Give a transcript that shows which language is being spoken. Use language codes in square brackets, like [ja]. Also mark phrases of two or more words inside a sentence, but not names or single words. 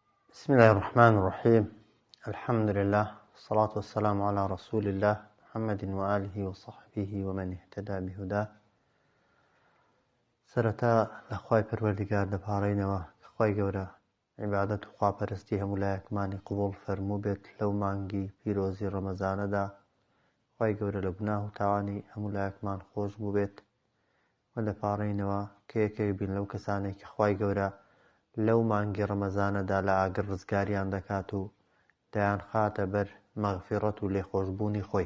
[ar] بسم الله الرحمن الرحيم. الحمد لله والصلاة والسلام على رسول الله محمد وآله وصحبه ومن اهتدى بهداه. [ckb] سرتا لخواي پروردگار دەپاڕێنەوە کە خوای گەورە عیبادەت و خواپەرستی هەموو لایەکمانی قبوڵ فەرموو بێت لەو مانگی پیرۆزی ڕەمەزانەدا. خوای گەورە لە گوناه و تاوانی هەموو لایەکمان خۆش بوو بێت و دەپاڕێنەوە کە یەکێک بین لەو کەسانێک کە خوای گەورە لەو مانگی ڕەمەزانەدا لە ئاگر ڕزگاریان دەکات و دەیان خاتە بەر مەغفیرەت و لێخۆشبوونی خۆی.